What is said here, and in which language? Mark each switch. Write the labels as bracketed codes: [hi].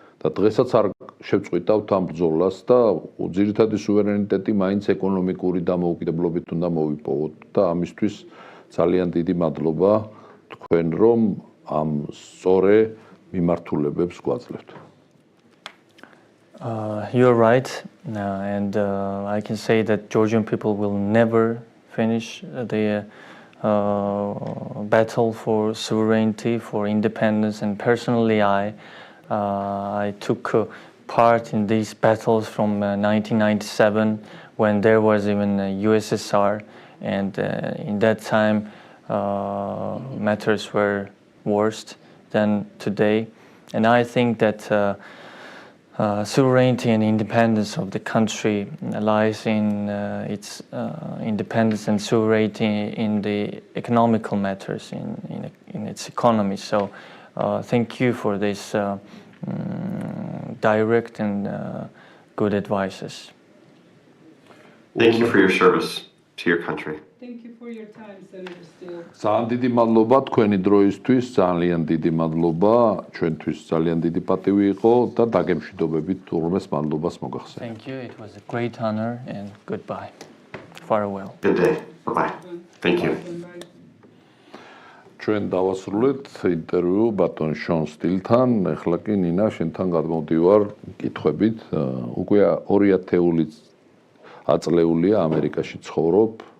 [ka] და დღესაც არ შევწყვეტავთ ამ ბრძოლას და ძირითადი სუვერენიტეტი მაინც ეკონომიკური დამოუკიდებლობით უნდა მოვიპოვოთ და ამისთვის ძალიან დიდი მადლობა თქვენ, რომ ამ სწორე მიმართულებებს გვაძლევთ. [en] You're right, and I can say that Georgian people will never finish the battle for sovereignty, for independence, and personally I took part in these battles from 1997 when there was even a USSR, and in that time matters were worse than today. And I think that sovereignty and independence of the country lies in its independence and sovereignty in the economical matters, in its economy. So thank you for this direct and good advices. Thank you for your service to your country. Thank you for your time, Senator Steele. [ka] ძალიან დიდი მადლობა თქვენი დროისთვის, ძალიან დიდი მადლობა, ჩვენთვის ძალიან დიდი პატივი იყო და დაგემშვიდობებით უღრმეს მადლობას მოგახსენებთ. [en] Thank you. It was a great honor and goodbye. Farewell. Good day. Bye-bye. Thank you. [ka] ჩვენ დავასრულეთ ინტერვიუ ბატონ შონ სტილთან. ეხლა კი ნინა შენთან გადმოვდივარ კითხვებით. უკვე 2000 აწლეულია ამერიკაში ცხოვრობ.